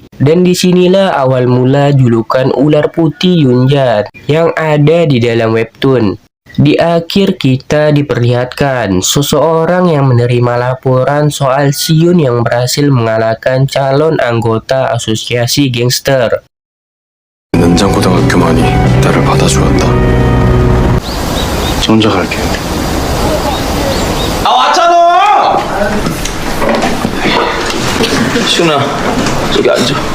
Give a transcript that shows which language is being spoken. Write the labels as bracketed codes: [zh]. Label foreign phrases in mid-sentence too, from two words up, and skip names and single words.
[id] Dan disinilah awal mula julukan ular putih Yunjan yang ada di dalam webtoon. Di akhir kita diperlihatkan seseorang yang menerima laporan soal Siun yang berhasil mengalahkan calon anggota asosiasi gangster. [ko] 연장고등학교만이 나를 받아주었다. 저 혼자 갈게요. 아 왔잖아. 시훈아 저기 앉아.